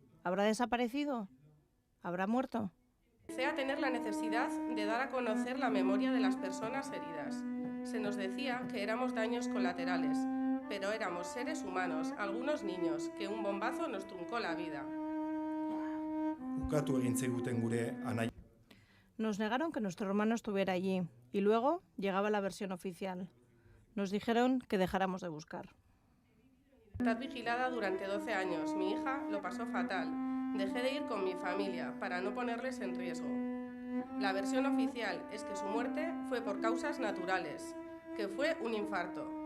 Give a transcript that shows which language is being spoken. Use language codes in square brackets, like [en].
[es] ¿Habrá desaparecido? ¿Habrá muerto? Empecé a tener la necesidad de dar a conocer la memoria de las personas heridas. Se nos decía que éramos daños colaterales, pero éramos seres humanos, algunos niños, que un bombazo nos truncó la vida. [eu] Ukatu egin ziguten gure anai. [es] Nos negaron que nuestro hermano estuviera allí y luego llegaba la versión oficial. Nos dijeron que dejáramos de buscar. Estás vigilada durante 12 años. Mi hija lo pasó fatal. Dejé de ir con mi familia para no ponerles en riesgo. La versión oficial es que su muerte fue por causas naturales, que fue un infarto.